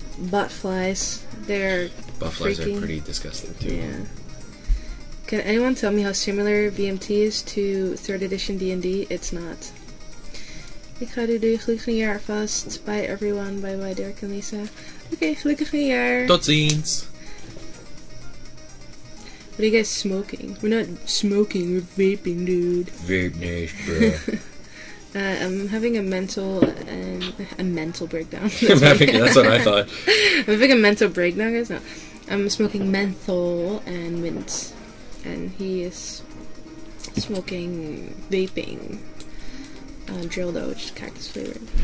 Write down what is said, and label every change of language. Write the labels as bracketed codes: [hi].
[en] Butt flies. They're Butt flies freaking, are pretty disgusting, too. Yeah. Can anyone tell me how similar VMT is to 3rd edition D&D? It's not. [nl] Ik ga u de gelukkig nieuwjaar vast. [en] Bye everyone. Bye bye [nl] Dirk en Lisa. Oké, gelukkig nieuwjaar. Tot ziens. [en] What are you guys smoking? We're not smoking, we're vaping, dude. Very nice, bro. I'm having a mental breakdown. That's what I thought. I'm having a mental breakdown, guys. No, I'm smoking menthol and mint, and he is smoking vaping drill dough, which is cactus flavored.